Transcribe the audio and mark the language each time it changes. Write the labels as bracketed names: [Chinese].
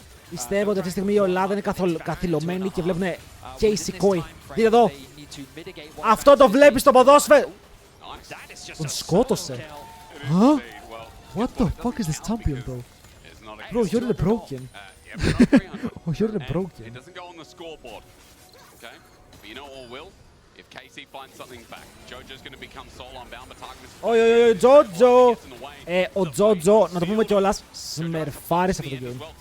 [Greek] Πιστεύω ότι αυτή τη στιγμή η Ελλάδα είναι καθυλωμένη και βλέπουν KC Mkoi. Δείτε εδώ. Αυτό το βλέπεις στο ποδόσφαιρο. Τον σκότωσε. Huh? [English] What the fuck is this champion, bro? Bro, you're the broken. Oh, you're the broken. It doesn't go on the scoreboard. Okay? But you know what will? If KC finds something back, Jojo's going to become solo unbound, but Tarkin is... [Greek] Τζότζο! Ο Τζότζο, να το πούμε κιόλας, σμερφάρει σε αυτό το game.